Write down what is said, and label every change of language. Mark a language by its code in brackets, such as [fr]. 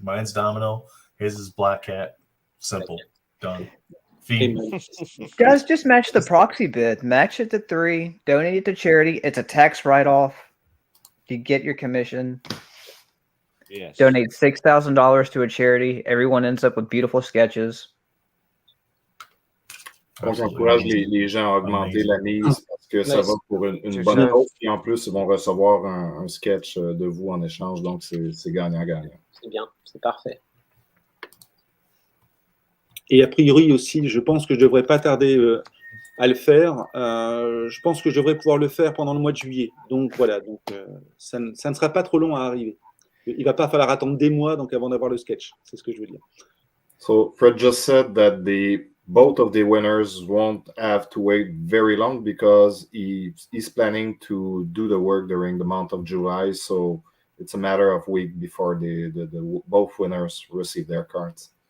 [en] Mine's Domino. His is Black Cat. Simple. Done. Fiend. Guys, just match the proxy bid. Match it to 3. Donate it to charity. It's a tax write-off. You get your commission. Yes. Donate $6,000 to a charity. Everyone ends up with beautiful sketches. [fr] Donc, j'encourage les gens à augmenter la mise parce que ça va pour une bonne cause. Et en plus, ils vont recevoir un sketch de vous en échange. Donc, c'est gagnant-gagnant. C'est bien, c'est parfait. Et a priori aussi, je pense que je ne devrais pas tarder à le faire. Je pense que je devrais pouvoir le faire pendant le mois de juillet. Donc voilà, ça ne sera pas trop long à arriver. Il ne va pas falloir attendre des mois donc, avant d'avoir le sketch. C'est ce que je veux dire. [en] So, Fred just said that the both of the winners won't have to wait very long because he's planning to do the work during the month of July. So it's a matter of week before the both winners receive their cards.